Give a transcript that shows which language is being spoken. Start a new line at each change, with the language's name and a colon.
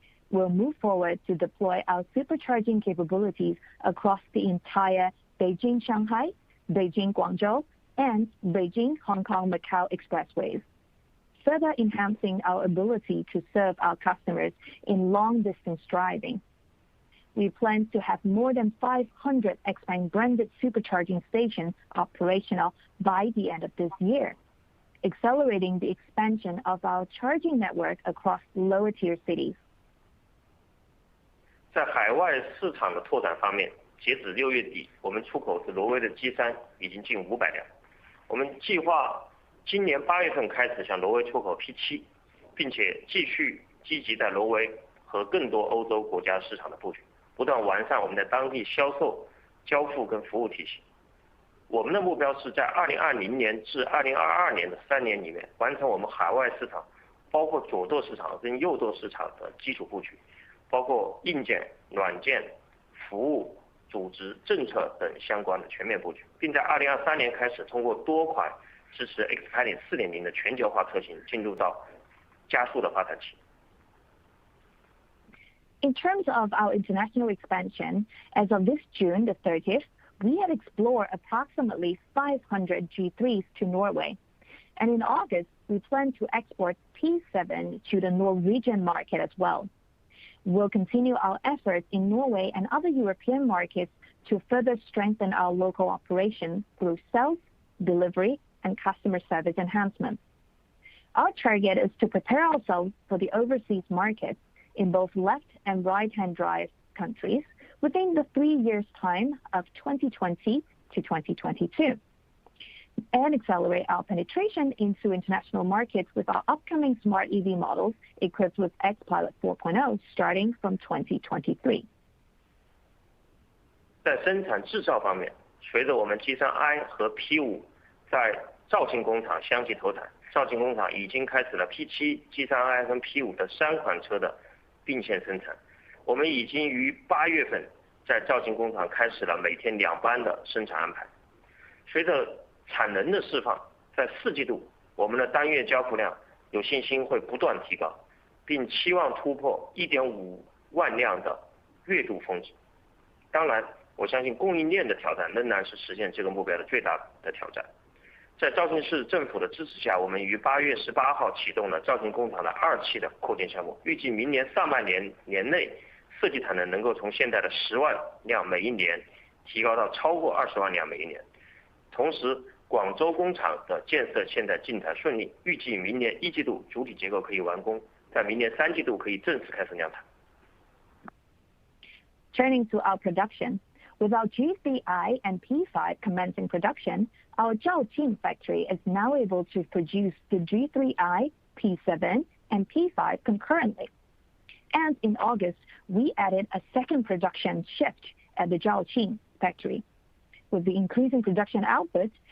English: We'll move forward to deploy our supercharging capabilities across the entire Beijing-Shanghai, Beijing-Guangzhou, and Beijing-Hong Kong-Macau expressways, further enhancing our ability to serve our customers in long-distance driving. We plan to have more than 500 XPeng branded supercharging stations operational by the end of this year, accelerating the expansion of our charging network across lower-tier cities.
Chinese: 在海外市场的拓展方面，截止6月底，我们出口至挪威的 G3 已经近500辆。我们计划今年8月份开始向挪威出口 P7， 并且继续积极在挪威和更多欧洲国家市场的布局，不断完善我们在当地销售、交付跟服务体系。我们的目标是在2020年至2022年的3年里面，完成我们海外市场，包括左舵市场跟右舵市场的基础布局，包括硬件、软件、服务、组织、政策等相关的全面布局，并在2023年开始通过多款支持 XPeng 4.0 的全球化车型进入到加速的发展期。
English: In terms of our international expansion, as of this June the 30th, we had explored approximately 500 G3s to Norway. And in August, we plan to export P7 to the Norwegian market as well. We'll continue our efforts in Norway and other European markets to further strengthen our local operations through sales, delivery, and customer service enhancements. Our target is to prepare ourselves for the overseas markets in both left and right-hand drive countries within the 3 years' time of 2020 to 2022. And accelerate our penetration into international markets with our upcoming smart EV models equipped with XPilot 4.0 starting from 2023.
Chinese: 在生产制造方面，随着我们 G3i 和 P5 在肇庆工厂相继投产，肇庆工厂已经开始了 P7、G3i 和 P5 的3款车的并线生产。我们已经于8月份在肇庆工厂开始了每天2班的生产安排。随着产能的释放，在4季度，我们的单月交付量有信心会不断提高，并期望突破 1.5 万辆的月度峰值。当然，我相信供应链的挑战仍然是实现这个目标的最大的挑战。在肇庆市政府的支持下，我们于8月18号启动了肇庆工厂的2期的扩建项目，预计明年上半年内设计产能能够从现在的10万辆每一年提高到超过20万辆每一年。同时，广州工厂的建设现在进展顺利，预计明年1季度主体结构可以完工，在明年3季度可以正式开始量产。
English: Turning to our production, with our G3i and P5 commencing production, our Zhaoqing factory is now able to produce the G3i, P7, and P5 concurrently. And in August, we added a second production shift at the Zhaoqing factory. With the increasing production output,